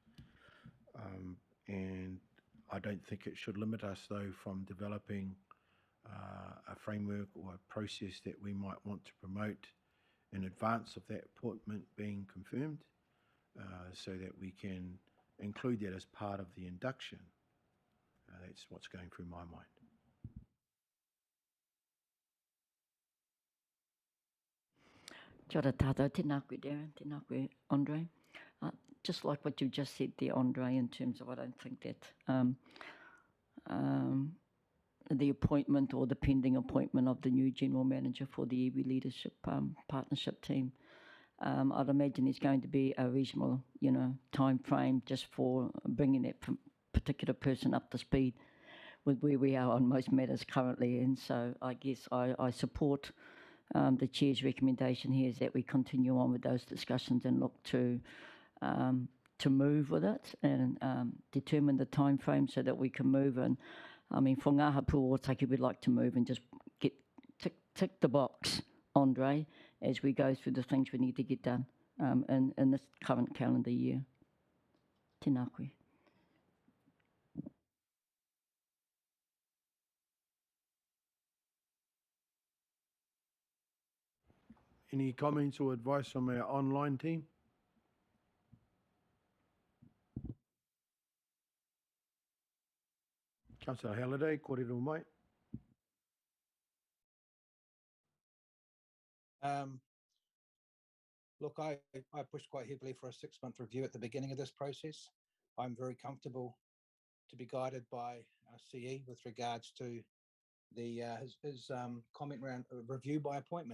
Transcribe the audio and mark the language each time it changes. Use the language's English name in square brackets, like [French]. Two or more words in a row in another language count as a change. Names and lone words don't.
[English] And I don't think it should limit us, though, from developing a framework or a process that we might want to promote in advance of that appointment being confirmed, so that we can include that as part of the induction. That's what's going through my mind. [Māori] Kia ora tātou, tēnā koe Darren, tēnā koe Andre. [English] Just like what you just said there, Andre, in terms of I don't think that the appointment or the pending appointment of the new general manager for the iwi leadership partnership team, I'd imagine there's going to be a reasonable, time frame just for bringing that particular person up to speed with where we are on most matters currently. And so I guess I support the Chair's recommendation here is that we continue on with those discussions and look to move with it and determine the time frame so that we can move. And I mean, for [Māori] ngā hapū Ōtaki, [English] we'd like to move and just tick the box, Andre, as we go through the things we need to get done in this current calendar year. [Māori] Tēnā koe. [English] Any comments or advice from our online team? Councillor Halliday, [Māori] kōrero mai. [English] Look, I pushed quite heavily for a 6-month review at the beginning of this process. I'm very comfortable to be guided by our CE with regards to his comment around review by appointment.